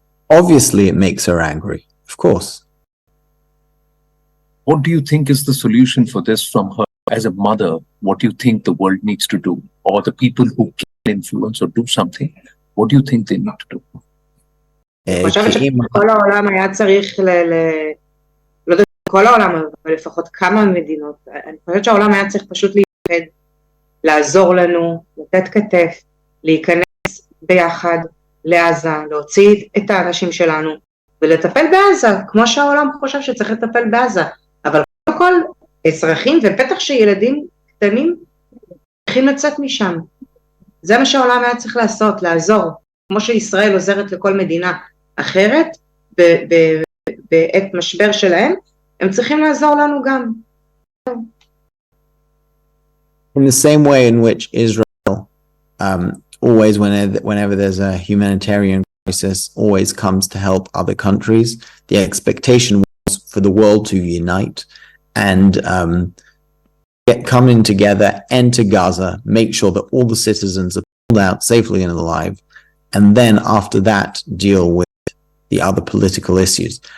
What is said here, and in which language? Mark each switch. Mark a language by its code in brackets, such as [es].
[en] Obviously, it makes her angry, of course. What do you think is the solution for this from her as a mother? What do you think the world needs to do? Or the people who can influence or do something, what do you think they need to do? [he] אני חושבת שכל העולם היה צריך, לא יודע כל העולם, אבל לפחות כמה מדינות, אני חושבת שהעולם היה צריך פשוט להתאחד, לעזור לנו, לתת כתף, להיכנס ביחד לעזה, להוציא את האנשים שלנו, ולטפל בעזה, כמו שהעולם חושב שצריך לטפל בעזה, אבל קודם כל, אזרחים ובטח שילדים קטנים, צריכים לצאת משם. זה מה שהעולם היה צריך לעשות, לעזור, כמו שישראל עוזרת לכל מדינה אחרת, בעת משבר שלהם, הם צריכים לעזור לנו גם. [en] In the same way in which Israel always, whenever there's a humanitarian crisis, always comes to help other countries, the expectation was for the world to unite and come in together, enter Gaza, make sure that all the citizens are pulled out safely and alive, and then after that deal with the other political issues.